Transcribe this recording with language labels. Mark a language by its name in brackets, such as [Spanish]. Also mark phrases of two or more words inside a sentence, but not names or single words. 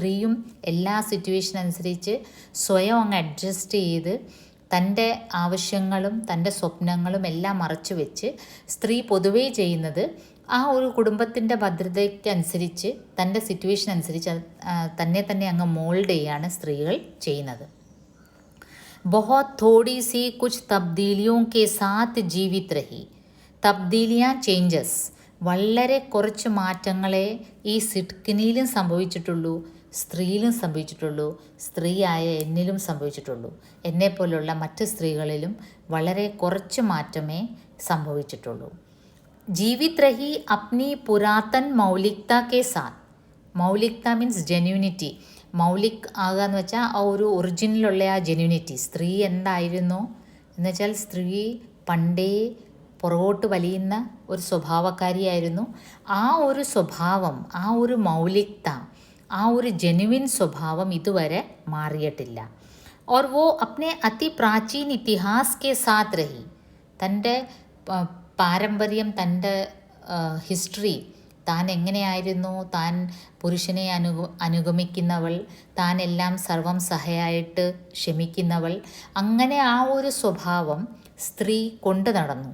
[Malayalam] സ്ത്രീയും എല്ലാ സിറ്റുവേഷൻ അനുസരിച്ച് സ്വയം അങ്ങ് അഡ്ജസ്റ്റ് ചെയ്ത് തൻ്റെ ആവശ്യങ്ങളും തൻ്റെ സ്വപ്നങ്ങളും എല്ലാം മറച്ചു വെച്ച് സ്ത്രീ പൊതുവേ ചെയ്യുന്നത് ആ ഒരു കുടുംബത്തിൻ്റെ ഭദ്രതയ്ക്കനുസരിച്ച് തൻ്റെ സിറ്റുവേഷൻ അനുസരിച്ച് തന്നെ അങ്ങ് മോൾഡ് ചെയ്യാണ് സ്ത്രീകൾ ചെയ്യുന്നത്. [Hindi] बहुत थोड़ी सी कुछ तब्दीलियों के साथ जीवित रही. [Malayalam] തബ്ദീലിയ ചേഞ്ചസ്, വളരെ കുറച്ച് മാറ്റങ്ങളെ ഈ സിഡ്കിനിയിലും സംഭവിച്ചിട്ടുള്ളൂ, സ്ത്രീയിലും സംഭവിച്ചിട്ടുള്ളൂ, സ്ത്രീയായ എന്നിലും സംഭവിച്ചിട്ടുള്ളൂ. എന്നെപ്പോലുള്ള മറ്റ് സ്ത്രീകളിലും വളരെ കുറച്ച് മാറ്റമേ സംഭവിച്ചിട്ടുള്ളൂ. [Hindi] जीवित रही अपनी पुरातन मौलिकता के साथ. [Malayalam] മൗലികത [English] means genuinity. [Malayalam] മൗലിക് ആകുക എന്ന് വെച്ചാൽ ആ ഒരു ഒറിജിനലുള്ള ആ ജെന്യൂനിറ്റി. സ്ത്രീ എന്തായിരുന്നു എന്ന് വെച്ചാൽ സ്ത്രീ പണ്ടേ പുറകോട്ട് വലിയുന്ന ഒരു സ്വഭാവക്കാരിയായിരുന്നു. ആ ഒരു സ്വഭാവം, ആ ഒരു മൗലികത, ആ ഒരു ജെന്യുവിൻ സ്വഭാവം ഇതുവരെ മാറിയിട്ടില്ല. [Hindi] और वो अपने अति प्राचीन इतिहास के साथ रही. [Malayalam] തൻ്റെ പാരമ്പര്യം, തൻ്റെ ഹിസ്റ്ററി, താൻ എങ്ങനെയായിരുന്നു, താൻ പുരുഷനെ അനുഗമിക്കുന്നവൾ, താൻ എല്ലാം സർവം സഹയായിട്ട് ക്ഷമിക്കുന്നവൾ, അങ്ങനെ ആ ഒരു സ്വഭാവം സ്ത്രീ കൊണ്ടു നടന്നു.